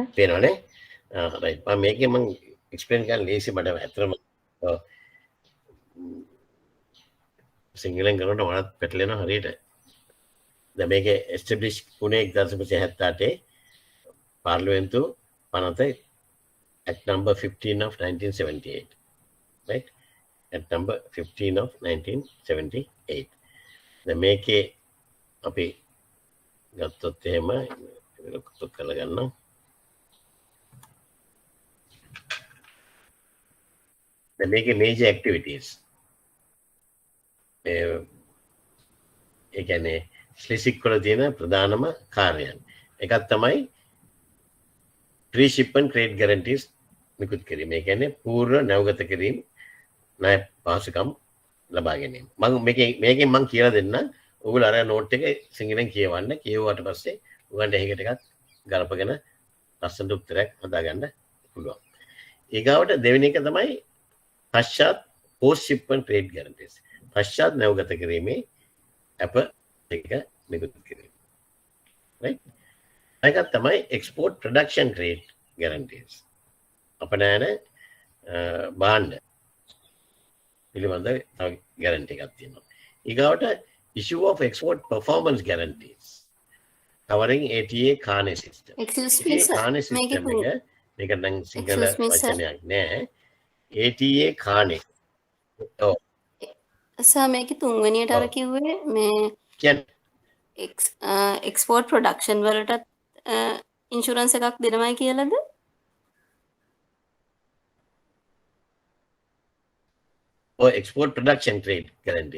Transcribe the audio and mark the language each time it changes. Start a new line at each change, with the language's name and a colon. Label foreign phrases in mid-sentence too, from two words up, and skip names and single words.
Sinhala: පේනවනේ. රයිට්. මම මේකේ මම එක්ස්ප්ලেইন කරන්න ලේසි මට ඇත්තටම සිංහලෙන් කරනකොට මනත් පැටලෙනවා හරියට. දැන් මේකේ එස්ටැබ්ලිෂ් වුණේ 1978 පාර්ලිමේන්තු පනත
English: Act number 15 of 1978.
Sinhala: Right?
English: Act number 15 of 1978.
Sinhala: දැන් මේකේ අපි ගත්තොත් එහෙම ලොකුත් කරලා ගන්නවා. දැන් මේකේ
English: major activities
Sinhala: ඒ කියන්නේ ස්ලිසික් වල තියෙන ප්‍රධානම කාර්යයන් එකක් තමයි
English: pre-shipment credit guarantees
Sinhala: නිකුත් කිරීම. ඒ කියන්නේ පූර්ව නැවගත කිරීම ණය පහසුකම් ලබා ගැනීම. මම මේකෙන් මම කියලා දෙන්න. ඔයගොල්ලෝ අර නෝට් එක සිංහලෙන් කියවන්න. කියවුවාට පස්සේ උගන්ට එහෙකට එකක් ගලපගෙන ලස්සනට උත්තරයක් හදාගන්න පුළුවන්. ඊගාවට දෙවෙනි එක තමයි පශ්චාත්
English: post shipment credit guarantees.
Sinhala: පශ්චාත් නැවගත කිරීමේ අප එක නිකුත් කිරීම. right? එකක් තමයි
English: export production credit guarantees.
Sinhala: අපනෑන භාණ්ඩ පිළිබඳ ගැරන්ටි එකක් තියෙනවා.
English: ඊගාවට issue of export performance guarantees covering ATA Kane system. Excuse me, sir. Kane system
Sinhala: එක මේක නම් සිංහල
English: Excuse me, sir.
Sinhala: වචනයක් නෑ. ATA Kane. ඔව්. සර් මේකේ තුන්වෙනියට අර ඔව්. කිව්වේ මේ කියන්නේ
English: export production
Sinhala: වලටත් ඉන්ෂුරන්ස් එකක් දෙනවයි කියලාද?
English: ඔය export production trade guarantee.